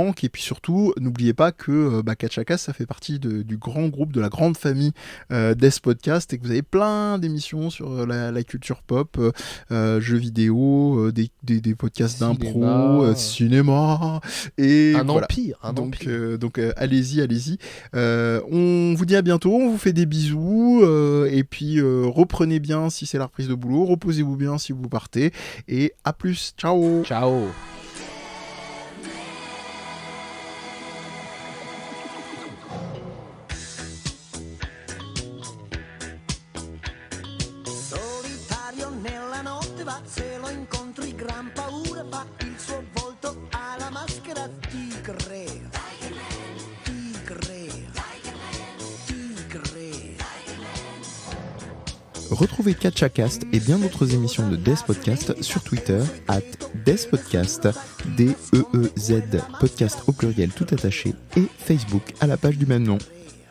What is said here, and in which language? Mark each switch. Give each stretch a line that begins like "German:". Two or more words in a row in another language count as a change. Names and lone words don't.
French: Et puis surtout, n'oubliez pas que Catchacast, ça fait partie du grand groupe, de la grande famille des podcasts, et que vous avez plein d'émissions sur la culture pop, jeux vidéo, des podcasts d'impro, cinéma, et un voilà. empire. Donc allez-y. On vous dit à bientôt, on vous fait des bisous, et puis reprenez bien si c'est la reprise de boulot, reposez-vous bien si vous partez, et à plus, ciao.
Italian: Se lo incontri gran paura fa, il suo volto ha la maschera tigre.
French: Retrouvez Catchacast et bien d'autres émissions de Death Podcast sur Twitter @DeathPodcast, DEEZ, podcast au pluriel tout attaché, et Facebook à la page du même nom.